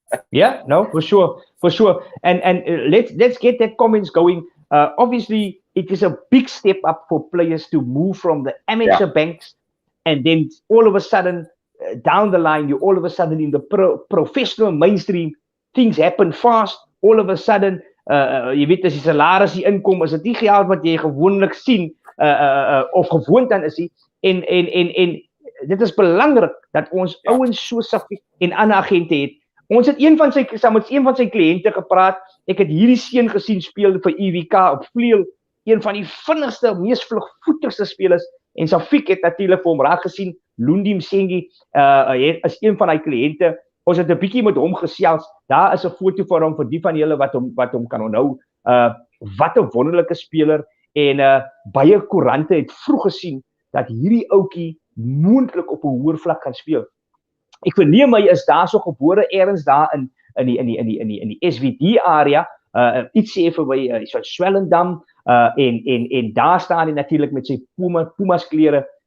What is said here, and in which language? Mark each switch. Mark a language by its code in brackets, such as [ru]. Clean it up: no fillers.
[en] Yeah, no, for sure. And let's get that comments going. Obviously, it is a big step up for players to move from the amateur banks, and then all of a sudden, down the line, you're all of a sudden in the professional mainstream. Things happen fast. [af] All of a sudden, jy weet as die salaris die inkom, is dit nie geld wat jy gewoonlik sien of gewoond aan is nie. En dit is belangrik dat ons ouens so Safik en ander agente het. Ons het met een van sy kliënte gepraat. Ek het hierdie seun gesien speel vir EWK op vleuel, een van die vinnigste, mees vlugvoetigste spelers, en Safik het natuurlik vir hom raak gesien. Lundi Msengi is een van hy kliënte. Ons het 'n bietjie met hom gesels. Daar is 'n foto van hom vir die van julle wat hom kan onthou. Wat 'n wonderlike speler, en baie koerante het vroeg gesien dat hierdie ouetjie moontlik op 'n hoër vlak gaan speel. Ek verneem hy is daar so gebore ergens daar in die SVD area, iets sê vir my so Swellendam, en daar staan hy natuurlik met sy Pumas klere.